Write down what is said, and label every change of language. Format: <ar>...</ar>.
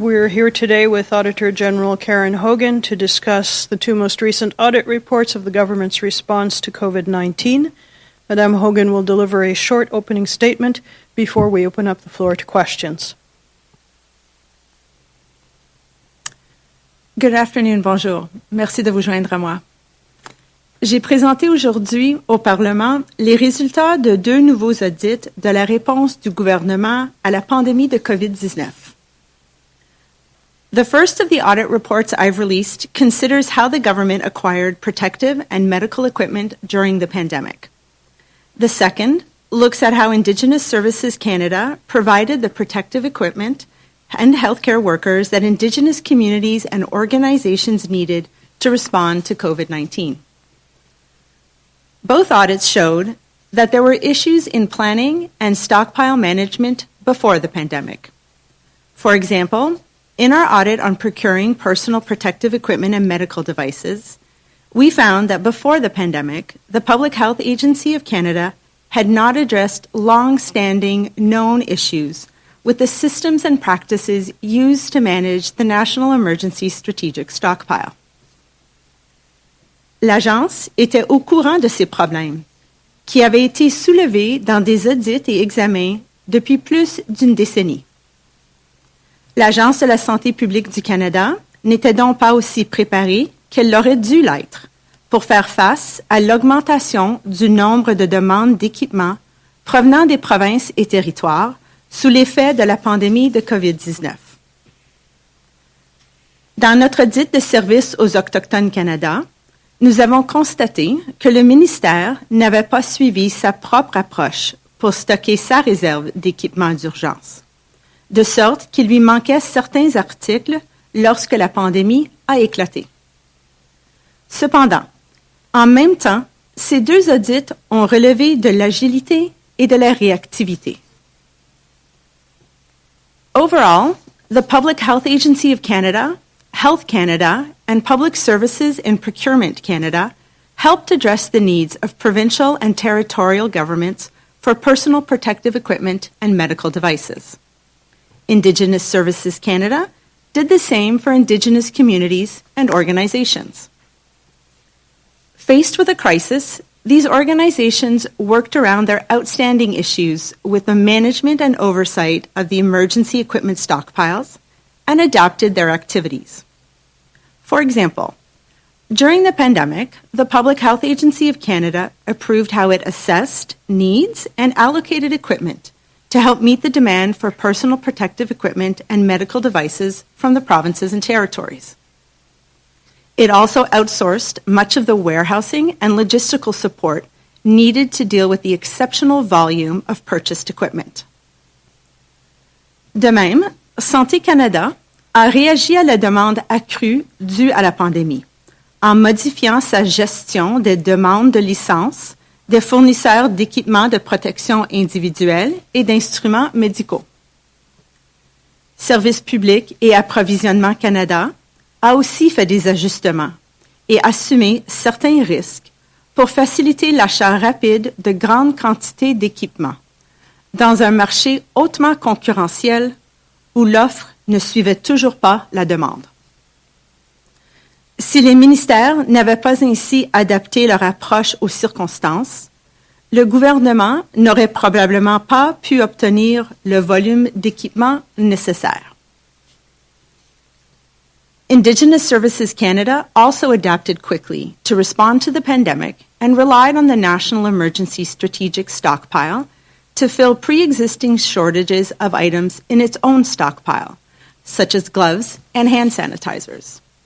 <en>We're here today with Auditor General Karen Hogan to discuss the two most recent audit reports of the government's response to COVID-19. Madame Hogan will deliver a short opening statement before we open up the floor to questions. Good afternoon,</en> <fr>bonjour. Merci de vous joindre à moi. J'ai présenté aujourd'hui au Parlement les résultats de deux nouveaux audits de la réponse du gouvernement à la pandémie de COVID-19.</fr> <en>The first of the audit reports I've released considers how the government acquired protective and medical equipment during the pandemic. The second looks at how Indigenous Services Canada provided the protective equipment and healthcare workers that Indigenous communities and organizations needed to respond to COVID-19. Both audits showed that there were issues in planning and stockpile management before the pandemic. For example, in our audit on procuring personal protective equipment and medical devices, we found that before the pandemic, the Public Health Agency of Canada had not addressed long-standing known issues with the systems and practices used to manage the National Emergency Strategic Stockpile.</en> <fr>L'Agence était au courant de ces problèmes, qui avaient été soulevés dans des audits et examens depuis plus d'une décennie. L'Agence de la santé publique du Canada n'était donc pas aussi préparée qu'elle l'aurait dû l'être pour faire face à l'augmentation du nombre de demandes d'équipement provenant des provinces et territoires sous l'effet de la pandémie de COVID-19. Dans notre audit de service aux Autochtones Canada, nous avons constaté que le ministère n'avait pas suivi sa propre approche pour stocker sa réserve d'équipements d'urgence, de sorte qu'il lui manquait certains articles lorsque la pandémie a éclaté. Cependant, en même temps, ces deux audits ont relevé de l'agilité et de la réactivité.</fr> <en>Overall, the Public Health Agency of Canada, Health Canada, and Public Services and Procurement Canada helped address the needs of provincial and territorial governments for personal protective equipment and medical devices. Indigenous Services Canada did the same for Indigenous communities and organizations. Faced with a crisis, these organizations worked around their outstanding issues with the management and oversight of the emergency equipment stockpiles and adapted their activities. For example, during the pandemic, the Public Health Agency of Canada approved how it assessed needs and allocated equipment to help meet the demand for personal protective equipment and medical devices from the provinces and territories. It also outsourced much of the warehousing and logistical support needed to deal with the exceptional volume of purchased equipment.</en> <fr>De même, Santé Canada a réagi à la demande accrue due à la pandémie, en modifiant sa gestion des demandes de licence des fournisseurs d'équipements de protection individuelle et d'instruments médicaux. Services publics et Approvisionnement Canada a aussi fait des ajustements et assumé certains risques pour faciliter l'achat rapide de grandes quantités d'équipements dans un marché hautement concurrentiel où l'offre ne suivaient toujours pas la demande. Si les ministères n'avaient pas ainsi adapté leur approche aux circonstances, le gouvernement n'aurait probablement pas pu obtenir le volume d'équipement nécessaire.</fr> <en>Indigenous Services Canada also adapted quickly to respond to the pandemic and relied on the National Emergency Strategic Stockpile to fill pre-existing shortages of items in its own stockpile, such as gloves and hand sanitizers.</en>